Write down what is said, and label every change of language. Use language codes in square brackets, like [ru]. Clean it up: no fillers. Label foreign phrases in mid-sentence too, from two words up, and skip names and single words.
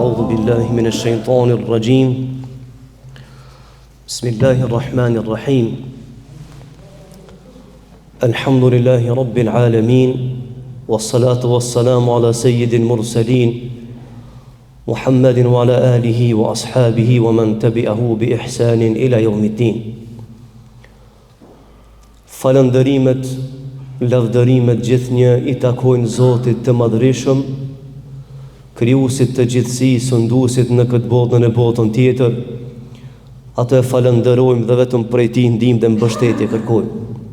[ar] بالله من الشيطان الرجيم بسم الله الرحمن الرحيم الحمد لله رب العالمين والصلاة والسلام على سيد المرسلين محمد وعلى آله وأصحابه ومن تبعه بإحسان إلى يوم الدين. [sq] Falëndërimet, lavdërimet gjithnjë I takojnë Zotit të madhërisëm, krijuesit të gjithësisë, sunduesit në këtë botë në botën tjetër. Atë e falënderojmë dhe vetëm prej Tij ndihmë dhe mbështetje kërkojmë.